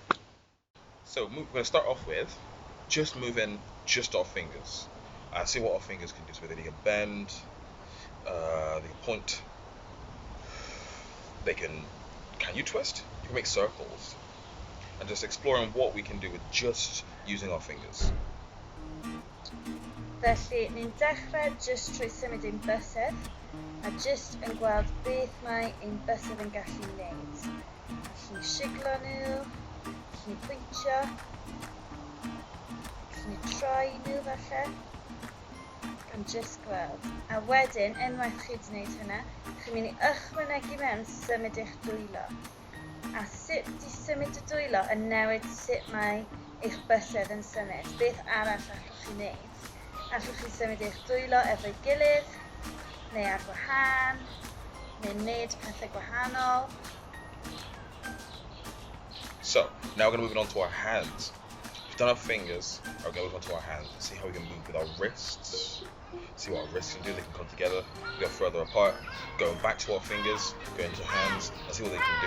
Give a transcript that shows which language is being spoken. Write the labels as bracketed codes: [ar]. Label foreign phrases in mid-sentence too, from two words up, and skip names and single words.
[en] So we're going to start off with just moving just our fingers. See what our fingers can do. So they can bend, they can point, can you twist? You can make circles. And just exploring what we can do with just using our fingers. [cy] Felly, ni'n dechrau jyst trwy symud ein bysedd, a jyst yn gweld beth mae ein bysedd yn gallu wneud. Allwn ni siglo nhw, allwn ni pwyntio, allwn ni troi nhw falle, gan jyst gweld. A wedyn, unwaith chi wedi gwneud hynna, chi'n mynd I ychwanegu mewn symud eich dwylo. A sut I symud y dwylo yn newid sut mae eich bysedd yn symud. Beth arall allwch chi wneud? Allwch chi symud eich dwylo efo'i gilydd, neu ar wahân, neu wneud pethau gwahanol. [en] So, now we're going to move on to our hands. We've done our fingers, we're going to move on to our hands and see how we can move with our wrists. See what our wrists can do, they can come together, go further apart, going back to our fingers, going to hands, and see what they can do.